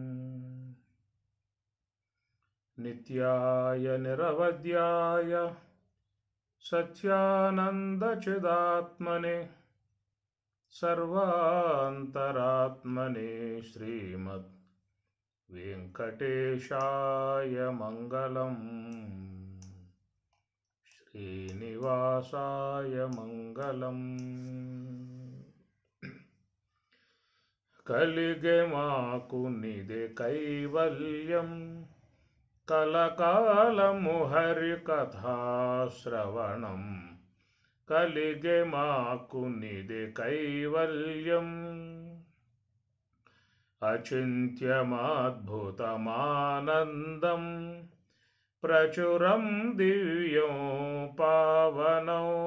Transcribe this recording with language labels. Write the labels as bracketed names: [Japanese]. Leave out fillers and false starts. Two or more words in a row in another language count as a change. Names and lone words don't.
[Sanskrit] नित्याय निरवध्याय सत्यानन्दचिदात्मने सर्वान्तरात्मने श्रीमद् वेंकटेशाय मंगलम् श्रीनिवासाय मंगलम्। [Telugu] కలిగే మాకు నిదే కైవల్యం కలకాలము హరి కథా శ్రవణం కలిగే మాకు నిదే కైవల్యం [Sanskrit] అచింత్యమద్భుతమానందం ప్రచురం దివ్యం పావనం